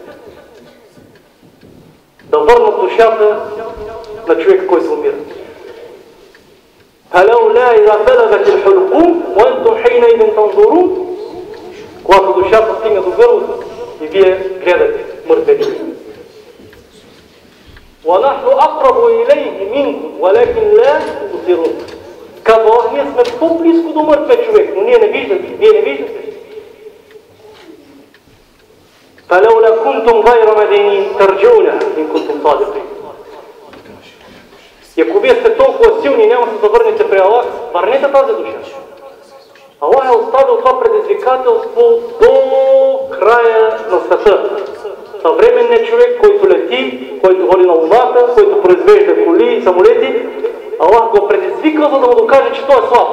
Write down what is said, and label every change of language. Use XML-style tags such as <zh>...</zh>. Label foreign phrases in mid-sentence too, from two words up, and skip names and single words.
<bg>Да върнат душата на човека, който умира. Когато душата стигне до гърлото и вие гледате мъртвите.</bg> <ar>وَنَحْنُ أَقْرَبُ إِلَيْهِ مِنْكُمْ وَلَكِنْ لَا تُبْصِرُونَ.</ar> <bg>Казва: ние сме по-близко до мъртвия човек, но ние не виждате. Вие не виждате.</bg> <ar>فَلَوْلَا كُنْتُمْ غَيْرَ مَدِينِينَ تَرْجِعُونَهَا إِن كُنْتُمْ صَادِقِينَ.</ar> <bg>И ако вие сте толкова силни, няма да се завърнете при Аллах, върнете тази душа. Аллах е оставил това предизвикателство до края на света. Съвременният човек, който лети, който ходи на луната, който произвежда коли и самолети, Аллах го предизвика, за да му докаже, че той е слаб.</bg>